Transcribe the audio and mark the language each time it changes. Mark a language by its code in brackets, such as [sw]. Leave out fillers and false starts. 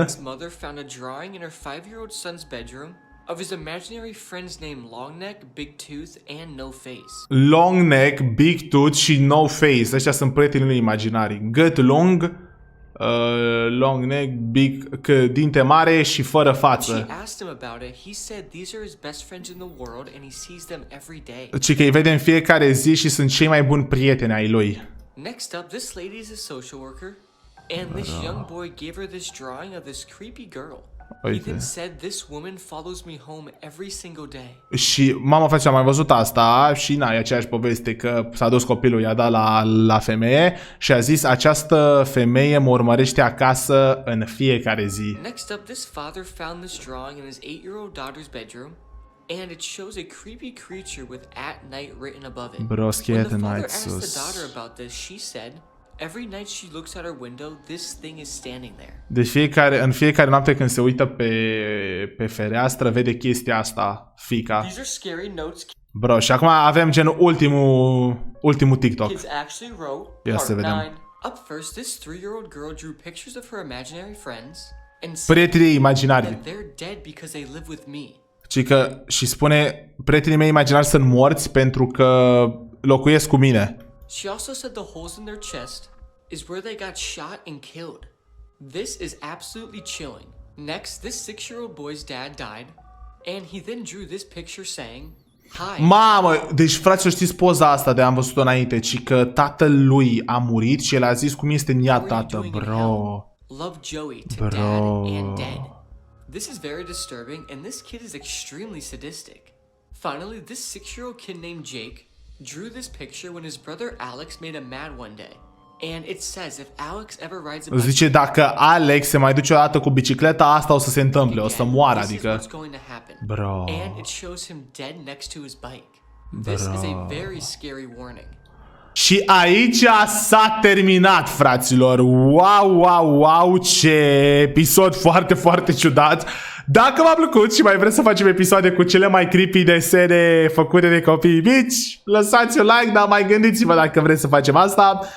[en] His mother found a drawing in her 5-year-old son's bedroom of his imaginary friends named Long Neck, Big Tooth, and No Face. [ro] Long Neck, Big Tooth și No Face. Ăștia sunt prietenii imaginari. Gât lung, long neck, big, dinte mare și fără față. [en] She asked him about it. He said these are his best friends in the world and he sees them every day. [ro] Ci că îi vede în fiecare zi și sunt cei mai buni prieteni ai lui. [en] Next up, this lady is a social worker and this young boy gave her this drawing of this creepy girl. He then said this woman follows me home every single day. [ro] Și mama face, am mai văzut asta și e aceeași poveste că s-a dus copilul, i-a dat la femeie și a zis această femeie mă urmărește acasă în fiecare zi. [en] Next up, this father found this drawing in his 8-year-old daughter's bedroom and it shows a creepy creature with at night written above it. Bro, scared When the father night asked the [ro] sus. [en] daughter about this, she said every night she looks out her window, this thing is standing there. [ro] Deci în fiecare noapte când se uită pe fereastră, vede chestia asta, fica. [en] These are scary notes. [ro] Bro, și acum avem gen ultimul TikTok. [en] Kids actually wrote. [ro] Ia să vedem. 9. [en] Up first, this 3-year-old girl drew pictures of her imaginary friends and [ro] Prietenii imaginari. [en] that they're dead because they live with me. [ro] Și spune, prietenii mei imaginari sunt morți pentru că locuiesc cu mine. [en] She also said the holes in their chest is where they got shot and killed. This is absolutely chilling. Next, this 6-year-old boy's dad died, and he then drew this picture saying, Hi. [ro] Mamă, deci fraților, știți poza asta de am văzut-o înainte, ci că tatăl lui a murit și el a zis cum este în ea, tată, bro. [en] Love Joey to dad and dead. This is very disturbing, and this kid is extremely sadistic. Finally, this 6-year-old kid named Jake drew this picture when his brother Alex made him mad one day. And it says if Alex ever rides a bike, [ro] zice dacă Alex se mai duce o dată cu bicicleta, asta o să se întâmple, o să moară, adică. Bro. [en] And it shows him dead next to his bike. This is a very scary warning. [ro] Și aici s-a terminat, fraților. Wow, wow, wow, ce episod foarte, foarte ciudat. Dacă v-a plăcut și mai vreți să facem episoade cu cele mai creepy desene făcute de copii mici, lăsați un like, dar mai gândiți-vă dacă vreți să facem asta.